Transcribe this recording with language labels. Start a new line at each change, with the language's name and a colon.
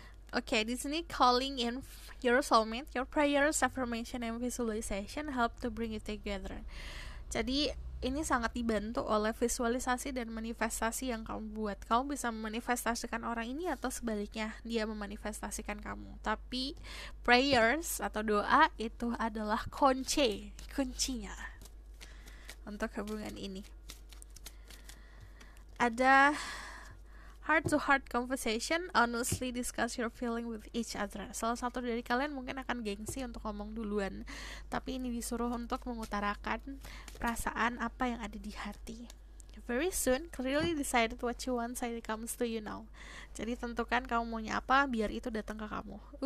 English: Oke, di sini calling in your soulmate, your prayers, affirmation, and visualization help to bring it together.
Indonesian: Jadi ini sangat dibantu oleh visualisasi dan manifestasi yang kamu buat. Kamu bisa memanifestasikan orang ini atau sebaliknya dia memanifestasikan kamu. Tapi prayers atau doa itu adalah kuncinya untuk hubungan ini.
English: Ada heart-to-heart conversation, honestly discuss your feeling with each other.
Indonesian: Salah satu dari kalian mungkin akan gengsi untuk ngomong duluan, tapi ini disuruh untuk mengutarakan perasaan apa yang ada di hati.
English: Very soon, clearly decide what you want, so it comes to you now.
Indonesian: Jadi tentukan kamu maunya apa, biar itu datang ke kamu.